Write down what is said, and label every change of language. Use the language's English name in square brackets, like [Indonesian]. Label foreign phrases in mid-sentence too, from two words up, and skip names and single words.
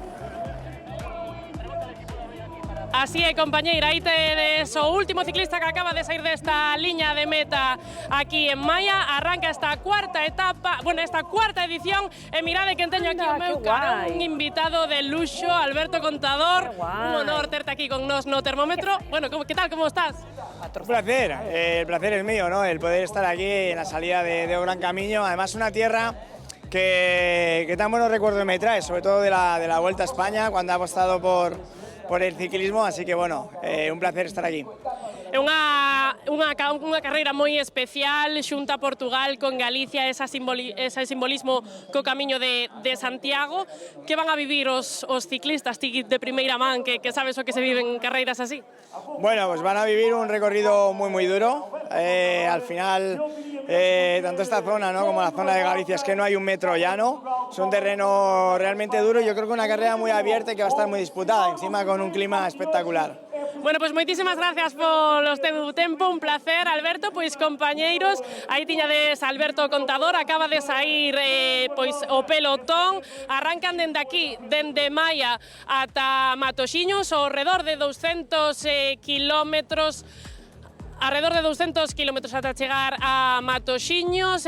[Galician] Así é, compañeira, aí tedes o último ciclista que acaba de sair desta liña de meta aquí en Maia. Arranca esta cuarta etapa, esta cuarta edición, e mirade quen teño aquí ao meu carón, un invitado de luxo, Alberto Contador. Un honor terte aquí con nos no termómetro. Bueno, que tal, como estás? [Spanish] Un placer, el placer es mío, ¿no? El poder estar aquí en la salida de Gran Camino, además una tierra que tan buenos recuerdos me trae, sobre todo de la Vuelta a España, cuando ha apostado por el ciclismo, así que bueno, un placer estar aquí. [Galician] É unha carreira moi especial, xunta Portugal con Galicia, ese simbolismo co camiño de Santiago. Que van a vivir os ciclistas ti de primeira man, que sabes o que se viven carreiras así? [Spanish] Bueno, pues van a vivir un recorrido muy duro. Al final, tanto esta zona, ¿no?, como la zona de Galicia, es que no hay un metro llano, es un terreno realmente duro. Yo creo que una carrera muy abierta y que va a estar muy disputada, encima con un clima espectacular. [Galician] Bueno, pois moitísimas gracias polo teu tempo, un placer, Alberto. Pois compañeiros, aí tiñades Alberto Contador, acaba de sair pois o pelotón, arrancan dende aquí, dende Maia ata Matoxiños, ao redor de 200 kilómetros, [Spanish] alrededor de 200 kilómetros [Galician] ata chegar a Matoxiños.